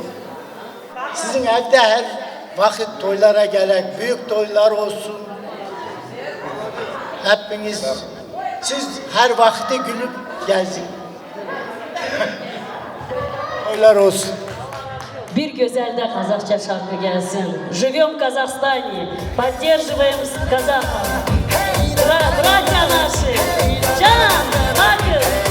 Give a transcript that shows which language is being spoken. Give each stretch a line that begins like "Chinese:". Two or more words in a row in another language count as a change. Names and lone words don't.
Turkish: Sizin evde her vakit toylara gerek, büyük toylar olsun. Hepiniz, siz her vakti gülüp gezin. Toylar olsun. Bir güzel de Kazakça şarkı gelsin.
Russian: Живем в Казахстане, поддерживаем казахов. Братья наши, Can, Bakır.